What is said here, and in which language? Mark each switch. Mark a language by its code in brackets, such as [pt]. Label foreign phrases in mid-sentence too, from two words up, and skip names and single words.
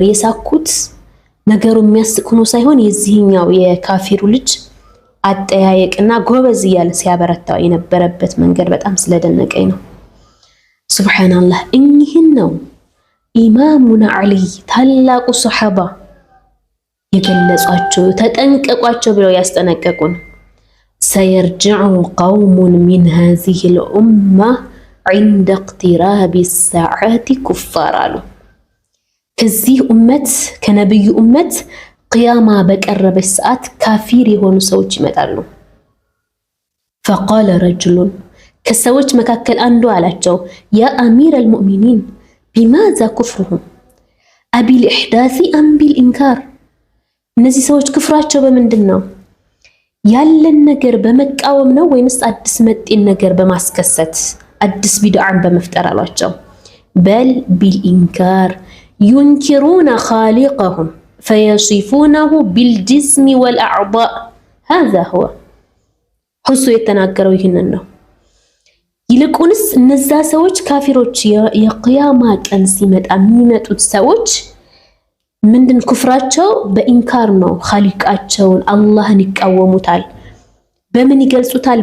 [am] የሳኩት። ነገሩ የሚያስቅ ሆኖ ሳይሆን የዚህኛው የካፊሩ ልጅ አጠያየቅና ጎበዝ እያለ ሲያበረታው የነበረበት መንገድ በጣም ስለደነቀኝ ነው። ሱብሃንአላህ። እኚህን ነው ኢማሙና አሊ ታላቁ ሱሐባ የገለጿቸው፣ ተጠንቀቋቸው ብለው ያስጠነቀቁን። [ar] سيرجع قوم من هذه الأمة عند اقتراب الساعات كفار [am] ከዚህ ኡመት ከነብዩ ኡመት ቅያማ በቀረበች ሰዓት ካፊር የሆኑ ሰዎች ይመጣሉ። [ar] فقال رجل [am] ከሰዎች መካከል አንዱ አላቸው [ar] يا أمير المؤمنين بماذا كفرهم أبالإحداث أم بالإنكار [am] እነዚህ ሰዎች ክፍራቸው በምንድን ነው? ያለን ነገር በመቃወም ነው ወይንስ አዲስ መጤን ነገር በማስከሰት አዲስ ቢድዓን በመፍጠር አሏቸው። [ar] بل بالإنكار ينكرون خالقهم فيصفونه بالجسم والأعضاء هذا هو [am] ሁሱ የተናገረው ይህንን ነው። ይልቁንስ እነዛ ሰዎች ካፊሮች የቂያማ ቀን ሲመጣ የሚመጡት ሰዎች ምንድን ኩፍራቸው በኢንካር ነው። ኻሊቃቸውን አላህን ይቃወሙታል። በምን ይገልጹታል?